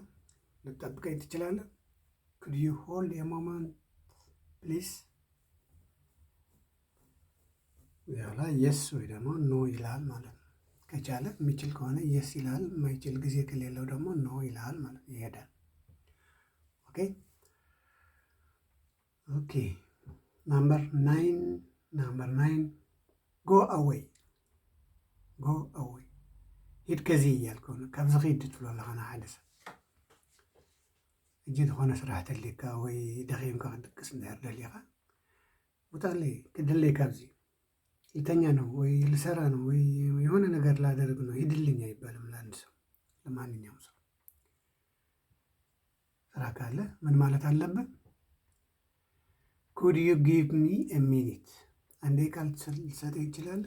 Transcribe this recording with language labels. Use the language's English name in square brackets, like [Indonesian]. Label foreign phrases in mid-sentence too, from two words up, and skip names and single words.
[Amharic] ልጠብቀኝ ትችላለህ? [English] could you hold a moment please። [Amharic] ያው ላይ የስ ወይ ደግሞ ኖ ይላል ማለት ነው። ከቻለ የሚችል ከሆነ የስ ይላል፣ የማይችል ጊዜ ከሌለው ደግሞ ኖ ይላል ማለት ነው። ይሄዳል። [English] okay number 9 go away [Amharic] ሂድ ከዚህ እያልከው ነው። [Tigrinya] ካብዚ ኺድ ትብሎ ኣለኻ ሓደ ሰብ እጅ ዝኾነ ስራሕ ተልካ ወይ ደኺምካ ክንጥቅስ እንድሕር ደሊኻ ውጣለይ ክድለይ ካብዚ [Amharic] ልተኛ ነው ወይ ልሰራ ነው ወይ የሆነ ነገር ላደርግ ነው ሂድልኝ አይባልም ለአንድ ሰው፣ ለማንኛውም ሰው። ስራ ካለ ምን ማለት አለብን? [English] could you give me a minute፣ [Amharic] አንዴ ቃል ልትሰጠኝ ይችላለህ?